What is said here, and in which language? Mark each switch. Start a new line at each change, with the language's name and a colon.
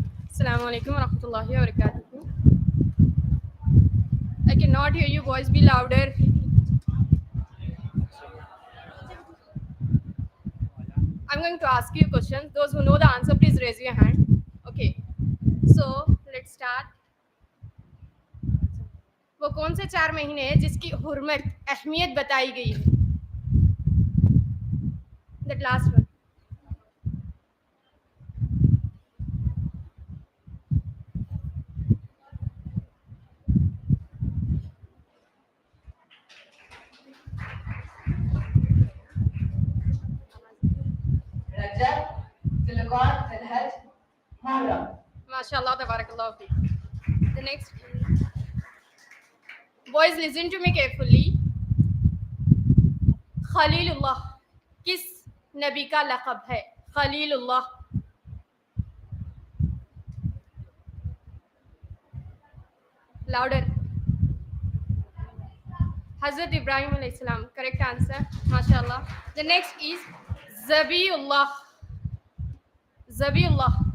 Arabic: Assalamu alaikum wa rahmatullahi wa barakatuh.
English: I cannot hear you, voice be louder. I'm going to ask you questions. Those who know the answer, please raise your hand. Okay. So, let's start.
Hindi: वो कौन से 4 महीने हैं जिसकी हुर्मत अहमियत बताई गई है?
English: That last one. Rajab, Zulqa'dah, Zulhajj, Muharram. MashaAllah, tabarakallah. The next. Boys, listen to me carefully.
Hindi: Khalilullah किस नबी का लक़ब है?
English: Khalilullah. Louder. Hazrat Ibrahim alayhi salam. Correct answer. MashaAllah. The next is Zabiullah. Zabiullah.